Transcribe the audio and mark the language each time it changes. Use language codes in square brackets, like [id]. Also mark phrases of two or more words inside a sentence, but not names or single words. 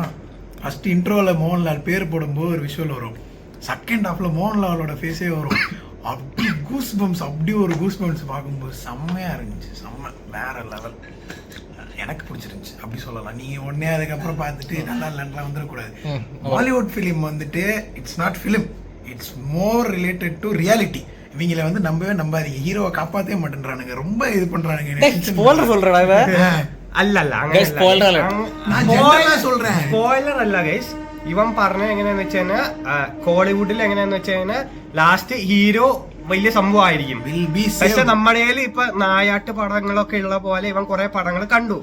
[ta] ஃபர்ஸ்ட் இன்ட்ரோவில் மோகன்லால் பேர் போடும்போது ஒரு விஷுவல் வரும், செகண்ட் ஹாஃபில் மோகன்லாலோட ஃபேஸே வரும். அப்படி [en] goose bumps, [ta] அப்படி ஒரு [en] goose bumps [ta] பார்க்கும்போது செம்மையாக இருந்துச்சு. செம்ம வேற லெவல், எனக்கு பிடிச்சிருந்துச்சு அப்படி சொல்லலாம். நீங்கள் உடனே அதுக்கப்புறம் பார்த்துட்டு நல்லா இல்லைன்னா வந்துடக்கூடாது. பாலிவுட் ஃபிலிம் வந்துட்டு [en] it's not film, it's more related to reality. [ta] இவங்களை வந்து நம்பவே நம்பாதீங்க, ஹீரோவை காப்பாற்றவே மாட்டேன்றானுங்க, ரொம்ப இது பண்றானுங்க. [ml] സ്പോയിലർ അല്ല ഗൈസ്. ഇവൻ പറഞ്ഞ എങ്ങനെയാന്ന് വെച്ച് കഴിഞ്ഞാൽ കോളിവുഡിൽ എങ്ങനെയാന്ന് വെച്ച് കഴിഞ്ഞാൽ ലാസ്റ്റ് ഹീറോ വലിയ സംഭവമായിരിക്കും. പക്ഷെ നമ്മുടെ ഇപ്പൊ നായാട്ട് പടങ്ങളൊക്കെ ഉള്ള പോലെ ഇവൻ കുറെ പടങ്ങൾ കണ്ടു.